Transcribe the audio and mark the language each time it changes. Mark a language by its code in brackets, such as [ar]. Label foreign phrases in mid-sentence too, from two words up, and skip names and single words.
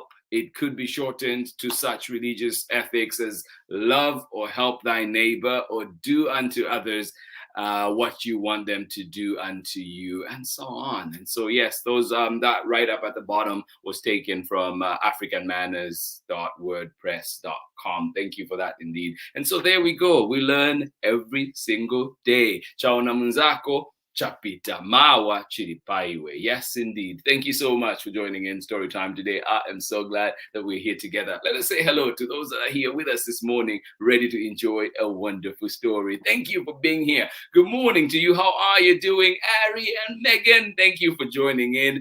[en] It could be shortened to such religious ethics as love or help thy neighbor, or do unto others what you want them to do unto you, and so on. And so, yes, those that right up at the bottom was taken from africanmanners.wordpress.com. Thank you for that indeed. And so there we go. We learn every single day. [ny] Chaona munzako chapita mawa chilipaiwe. [en] Yes, indeed. Thank you so much for joining in Storytime today. I am so glad that we're here together. Let us say hello to those that are here with us this morning, ready to enjoy a wonderful story. Thank you for being here. Good morning to you. How are you doing, Ari and Megan? Thank you for joining in.